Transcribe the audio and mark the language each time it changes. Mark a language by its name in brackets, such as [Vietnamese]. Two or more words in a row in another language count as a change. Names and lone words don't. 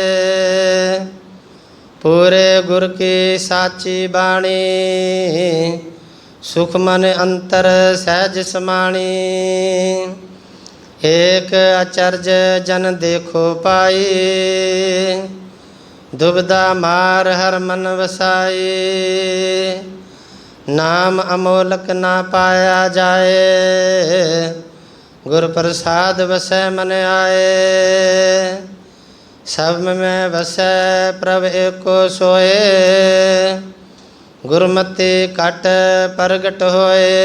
[Punjabi] ਪੂਰੇ ਗੁਰ ਕੀ ਸਾਚੀ ਬਾਣੀ, ਸੁਖ ਮਨ ਅੰਤਰ ਸਹਜ ਸਮਾਣੀ। ਏਕ ਅਚਰਜ ਜਨ ਦੇਖੋ ਪਾਈ, ਦੁਬਦਾ ਮਾਰ ਹਰ ਮਨ ਵਸਾਏ, ਨਾਮ ਅਮੋਲਕ ਨਾ ਪਾਇਆ ਜਾਏ, ਗੁਰ ਪ੍ਰਸਾਦ ਵਸੈ ਮਨ ਆਏ। ਸਭ ਮੈਂ ਵਸੈ ਪ੍ਰਭ ਏਕੋ ਸੋਏ, ਗੁਰਮਤਿ ਘਟ ਪ੍ਰਗਟ ਹੋਏ।